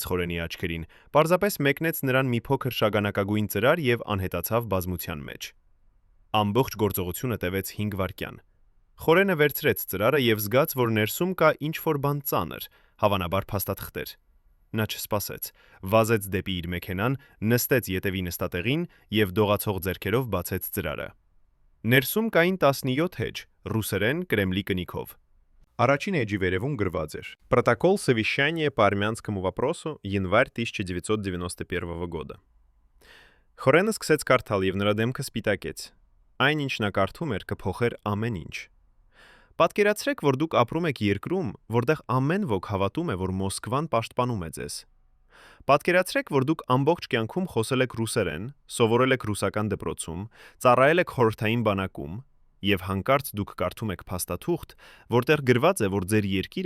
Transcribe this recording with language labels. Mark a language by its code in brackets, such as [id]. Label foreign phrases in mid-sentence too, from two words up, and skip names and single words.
[hy] Խորենի աչքերին, պարզապես մեկնեց նրան մի փոքր շագանակագույն ծրար եւ անհետացավ բազմության մեջ։ Ամբողջ գործողությունը տևեց 5 վայրկյան։ Խորենը վերցրեց ծրարը եւ զգաց, որ ներսում կա ինչ-որ բան ծանր, հավանաբար փաստաթղթեր։ Նա չսպասեց, վազեց դեպի իր մեքենան, նստեց ետևի նստատեղին եւ դողացող ձեռքերով բացեց ծրարը։ Ներսում կային 17 էջ, ռուսերեն կրեմլի կնիքով։ Առաջին էջի վերևում գրված էր. [ru] Протокол совещания по армянскому вопросу, январь 1991 года։ [hy] Խորենը սկսեց կարդալ եւ նրա դեմքը սպիտակեց։ Այն ինչ նա կարդում էր կփոխեր ամեն ինչ։ Պատկերացրեք, որ դուք ապրում եք երկրում, որտեղ ամեն ոք հավատում է, որ Մոսկվան պաշտպանում է ձեզ։ Պատկերացրեք, որ դուք ամբողջ կյանքում խոսել եք ռուսերեն, սովորել եք ռուսական դպրոցում, ծառայել եք խորհրդային բանակում, եւ հանկարծ դուք կարդում եք փաստաթուղթ, որտեղ գրված է, որ ձեր երկիրը